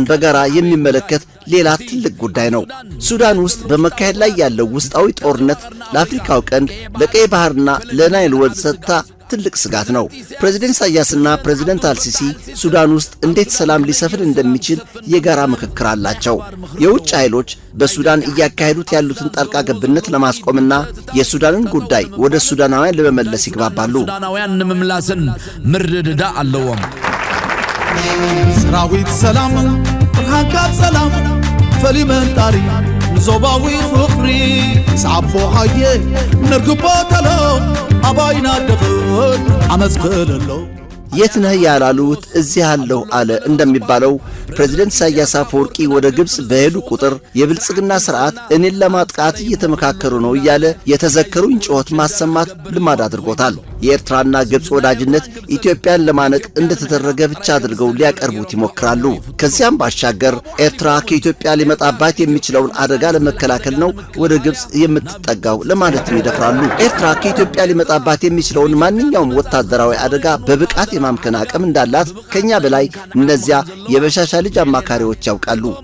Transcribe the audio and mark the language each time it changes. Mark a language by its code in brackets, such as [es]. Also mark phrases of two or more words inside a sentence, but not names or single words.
[am] በጋራ የሚመለከት ሌላ ትልቅ ጉዳይ ነው። ሱዳን ውስጥ በመካሄድ ላይ ያለው ውስጣዊ ጦርነት ለአፍሪካው ቀንድ፣ ለቀይ ባህርና ለናይል ወንዝ ጸጥታ ትልቅ ስጋት ነው። ፕሬዝዳንት ኢሳያስና ፕሬዝዳንት አልሲሲ ሱዳን ውስጥ እንዴት ሰላም ሊሰፍን እንደሚችል የጋራ ምክክር አላቸው። የውጭ ኃይሎች በሱዳን እያካሄዱት ያሉትን ጣልቃ ገብነት ለማስቆምና የሱዳንን ጉዳይ ወደ ሱዳናውያን ለመመለስ ይግባባሉ። [ti] ሱዳናውያን ንምምላስን ምርድዳ ኣለዎም። ሰራዊት ሰላም ብርሃንካት ሰላም ፈሊመንጣሪ ንዞባዊ ፍቕሪ ሰዓቦ ሃየ ነርግቦ ተሎ አባይና ደኽል አመስክለሎ። [am] የት ነህ ያላሉት እዚህ አለሁ አለ እንደሚባለው ፕሬዝዳንት ኢሳያስ አፈወርቂ ወደ ግብፅ በሄዱ ቁጥር የብልጽግና ስርዓት እኔን ለማጥቃት እየተመካከሩ ነው እያለ የተዘከሩኝ ጩኸት ማሰማት ልማድ አድርጎታል። የኤርትራና ግብፅ ወዳጅነት ኢትዮጵያን ለማነቅ እንደተደረገ ብቻ አድርገው ሊያቀርቡት ይሞክራሉ። ከዚያም ባሻገር ኤርትራ ከኢትዮጵያ ሊመጣባት የሚችለውን አደጋ ለመከላከል ነው ወደ ግብፅ የምትጠጋው ለማለትም ይደፍራሉ። ኤርትራ ከኢትዮጵያ ሊመጣባት የሚችለውን ማንኛውም ወታደራዊ አደጋ በብቃት የማምከን አቅም እንዳላት ከኛ በላይ እነዚያ የበሻሻ ልጅ አማካሪዎች ያውቃሉ።